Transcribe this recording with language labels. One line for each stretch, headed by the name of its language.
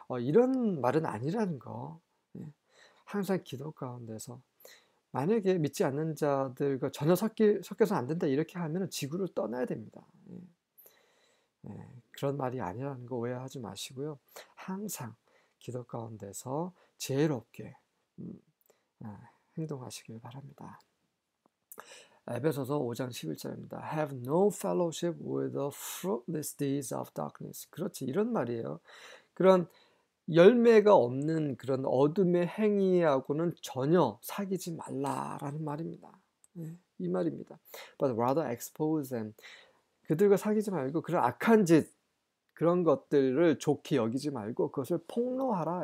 Korean: 이런 말은 아니라는 거. 예. 항상 기도 가운데서 만약에 믿지 않는 자들과 전혀 섞여서 안 된다 이렇게 하면 지구를 떠나야 됩니다. 예. 그런 말이 아니라는 거 오해하지 마시고요. 항상 기도 가운데서 지혜롭게 음, 행동하시길 바랍니다. 에베소서 5장 11절입니다.
English: Have no fellowship with the fruitless deeds of darkness.
Korean: 그렇지, 이런 말이에요. 그런 열매가 없는 그런 어둠의 행위하고는 전혀 사귀지 말라라는 말입니다. 이 말입니다.
English: But rather expose them.
Korean: 그들과 사귀지 말고 그런 악한 짓, 그런 것들을 좋게 여기지 말고 그것을 폭로하라.